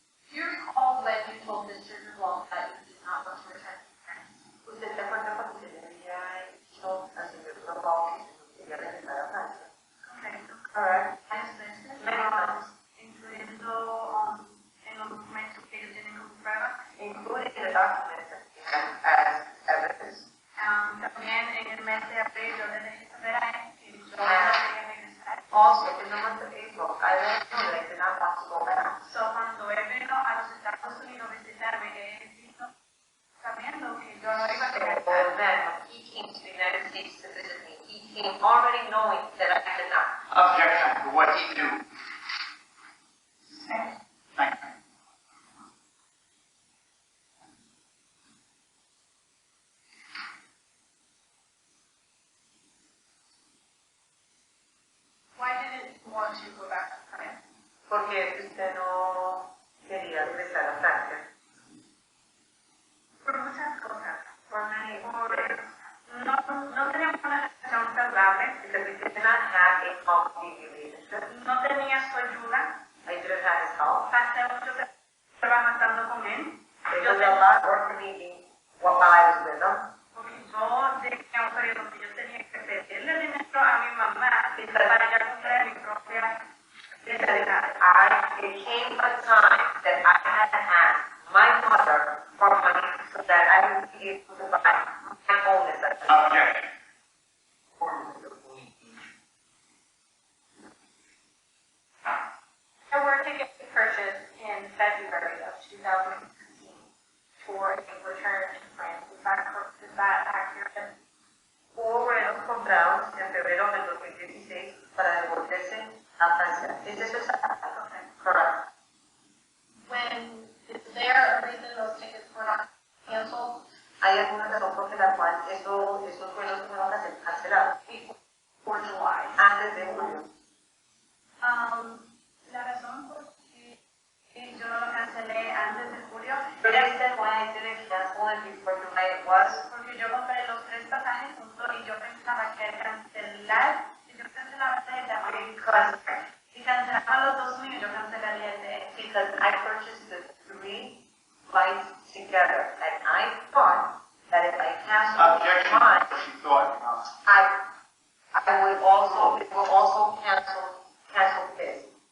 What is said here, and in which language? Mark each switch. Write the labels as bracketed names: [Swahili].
[English] Do you recall when you told Mr. DeWalt that you did not want to return to France? [Spanish] ¿Usted se acuerda cuando se le había dicho al señor Corral que quería regresar a Francia? Correcto. [English] Correct. [Spanish] Varias veces, [English] Many times. [Spanish] incluyendo en los documentos que ellos tienen como prueba. [English] Including the documents that he has as evidence. [Spanish] También en el mes de abril yo le dejé saber a él que yo no quería regresar. [English] Also, in the month of April, I let him know that I did not want to go back. [Spanish] So, cuando él vino a los Estados Unidos a visitarme, él vino sabiendo que yo no iba a [English] So [Spanish] regresar. [English] then, when he came to the United States to visit me, he came already knowing that I did not. Objection to what he knew. Thank you. Why didn't you want to go back to France? [Spanish] Porque usted no quería regresar a Francia. Por muchas cosas. [English] For many [Spanish] No teníamos una relación saludable. [English] because we did not have a healthy relationship. [Spanish] No tenía su ayuda. [English] I didn't have his help. [Spanish] Pasé mucho trabajo estando con él. [English] It was a lot of work for me while I was with him. [Spanish] Porque yo llegué a un periodo que yo tenía que pedirle dinero a mi mamá para ya comprar mi propia especialidad. [English] It came a time that I had to ask my mother for money so that I would be able to buy my own necessities. Objection. There were tickets purchased in February of 2016 for a return to France. Is that accurate? [Spanish] Hubo vuelos comprados en febrero del 2016 para devolverse a Francia. ¿Es eso exacto? [English] Correct. When is there a reason those tickets were not canceled? [Spanish] ¿Hay alguna razón por la cual esos vuelos fueron cancelados? [English] Before July. [Spanish] Antes de julio. La razón por que yo no lo cancelé antes de julio [English] The reason why I didn't cancel it before July was [Spanish] porque yo compré los 3 pasajes juntos y yo pensaba que al cancelar, si yo cancelaba el de abril, si cancelaba los 2 míos, yo cancelaría el de él. [English] because I purchased the 3 flights together, and I thought that if I canceled Objection. mine, She thought. I would also cancel his.